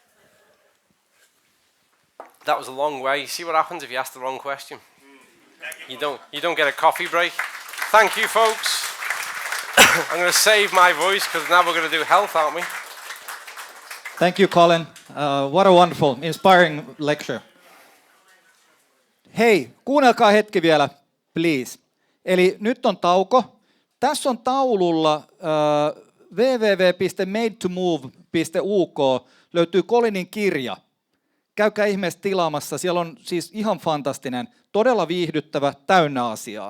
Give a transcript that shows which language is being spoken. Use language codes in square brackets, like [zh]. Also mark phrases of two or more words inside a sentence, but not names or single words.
[en] That was a long way. See what happens if you ask the wrong question? You don't get a coffee break. Thank you, folks. I'm going to save my voice because now we're going to do health, aren't we? Thank you, Colin. What a wonderful, inspiring lecture. [fi] Hei, kuunnelkaa hetki vielä, please. Eli nyt on tauko. Tässä on taululla www.madetomove.uk löytyy Colinin kirja. Käykää ihmeessä tilaamassa. Siellä on siis ihan fantastinen, todella viihdyttävä, täynnä asiaa.